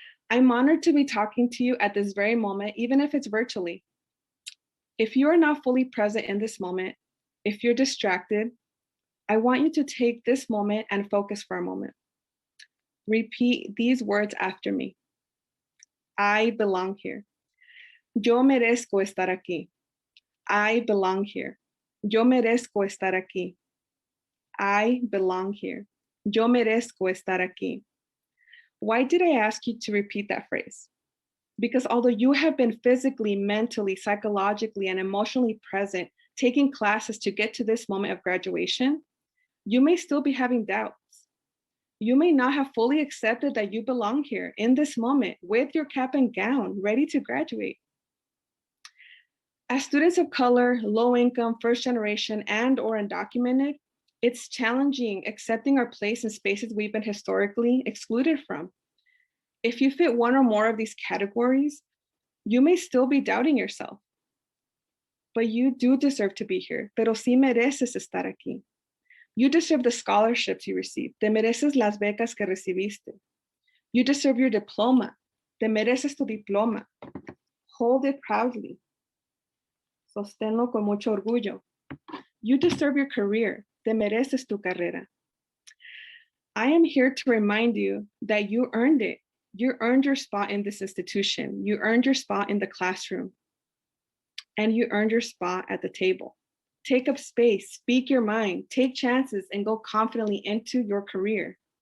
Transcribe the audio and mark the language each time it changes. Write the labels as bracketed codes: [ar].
[en] I'm honored to be talking to you at this very moment, even if it's virtually. If you are not fully present in this moment, if you're distracted, I want you to take this moment and focus for a moment. Repeat these words after me. I belong here. [es] Yo merezco estar aquí. [en] I belong here. [es] Yo merezco estar aquí. [en] I belong here. [es] Yo merezco estar aquí. [en] Why did I ask you to repeat that phrase? Because although you have been physically, mentally, psychologically, and emotionally present, taking classes to get to this moment of graduation, you may still be having doubts. You may not have fully accepted that you belong here in this moment with your cap and gown, ready to graduate. As students of color, low income, first generation, and/or undocumented, it's challenging accepting our place in spaces we've been historically excluded from. If you fit one or more of these categories, you may still be doubting yourself. But you do deserve to be here, [es] pero sí mereces estar aquí. [en] You deserve the scholarships you received. [es] Te mereces las becas que recibiste. [en] You deserve your diploma. [es] Te mereces tu diploma. [en] Hold it proudly. [es] Sosténlo con mucho orgullo. [en] You deserve your career. [es] Te mereces tu carrera. [en] I am here to remind you that you earned it. You earned your spot in this institution. You earned your spot in the classroom. And you earned your spot at the table. Take up space, speak your mind, take chances, and go confidently into your career.